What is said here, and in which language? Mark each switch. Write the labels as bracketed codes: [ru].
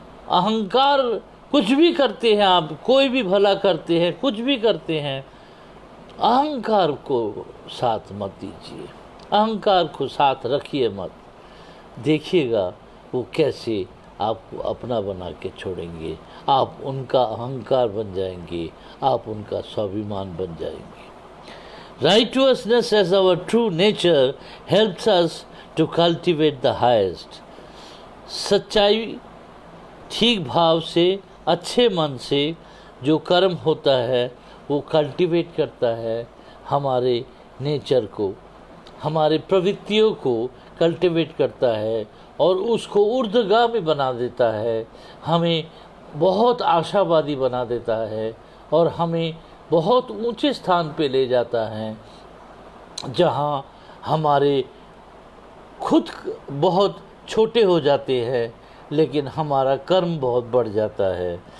[hi] अहंकार कुछ भी करते हैं आप, कोई भी भला करते हैं, कुछ भी करते हैं, अहंकार को साथ मत दीजिए, अहंकार को साथ रखिए मत. देखिएगा वो कैसे आपको अपना बना के छोड़ेंगे. आप उनका अहंकार बन जाएंगे, आप उनका स्वाभिमान बन जाएंगे. [en] Righteousness as our true nature helps us to cultivate the highest. [hi] सच्चाई, ठीक भाव से, अच्छे मन से जो कर्म होता है वो [en] cultivate [hi] करता है हमारे नेचर को, हमारे प्रवृत्तियों को कल्टीवेट करता है और उसको ऊर्ध्वगामी बना देता है, हमें बहुत आशावादी बना देता है और हमें बहुत ऊंचे स्थान पे ले जाता है जहाँ हमारे खुद बहुत छोटे हो जाते हैं लेकिन हमारा कर्म बहुत बढ़ जाता है.